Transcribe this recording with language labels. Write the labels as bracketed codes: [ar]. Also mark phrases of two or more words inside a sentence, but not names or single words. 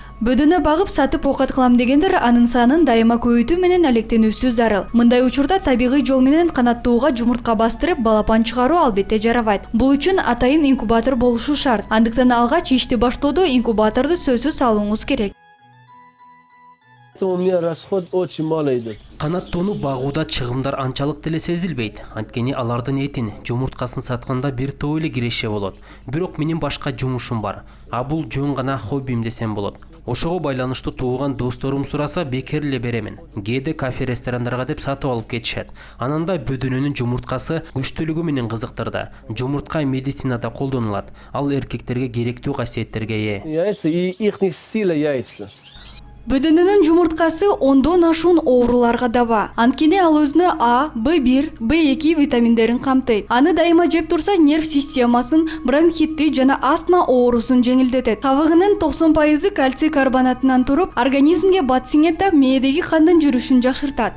[ky] Бөдөнө багып сатып окат кылам дегендер анын санын дайыма көбөйтүү менен алектенүүсү зарыл. Мындай учурда табигый жол менен канаттууга жумуртка бастырып, балапан чыгаруу албетте жарабайт. Бул үчүн атайын инкубатор болушу шарт. Андыктан алгач ишти баштоодо инкубаторду сөзсүз алууңуз керек. [ru] У меня расход очень мало идет. [ky] Канаттууну багууда чыгымдар анчалык деле сезилбейт. Анткени алардын этин, жумурткасын сатканда бир топ эле киреше болот. Бирок менин башка жумушум бар. А бул жөн гана хоббим десем болот. Ошого байланыштуу тууган досторум сураса бекер эле беремин. Кээде кафе ресторандарга деп сатып алып кетишет. Ананда бөдөнөнүн жумурткасы күчтүүлүгү менен кызыктырды. Жумуртка медицинада колдонулат. Ал эркектерге керектүү касиеттерге ээ. [ru] Яйца и их сила яйца. [ky] Бөдөнөнүн жумурткасы ондон ашуун ооруларга даба. Анткени ал өзүнө А, B1, B2 витаминдерин камтыйт. Аны дайыма жеп турса нерв системасын, бронхитти жана астма оорусун жеңилдетет. Кабыгынын 90% кальций карбонатынан туруп, организмге бат сиңет да мээдеги кандын жүрүшүн жакшыртат.